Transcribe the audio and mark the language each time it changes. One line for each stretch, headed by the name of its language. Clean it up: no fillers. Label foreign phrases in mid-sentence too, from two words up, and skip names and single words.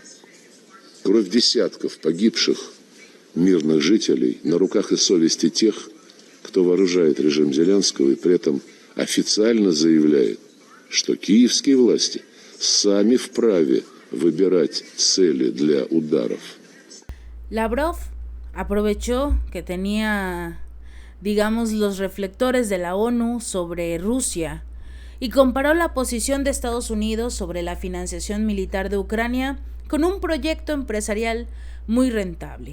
Russian: Кровь десятков погибших мирных жителей на руках и совести тех, кто вооружает режим Зеленского и при этом официально заявляет, что киевские власти сами вправе выбирать цели для ударов.
Spanish: Lavrov aprovechó que tenía, digamos, los reflectores de la ONU sobre Rusia y comparó la posición de Estados Unidos sobre la financiación militar de Ucrania con un proyecto empresarial muy rentable.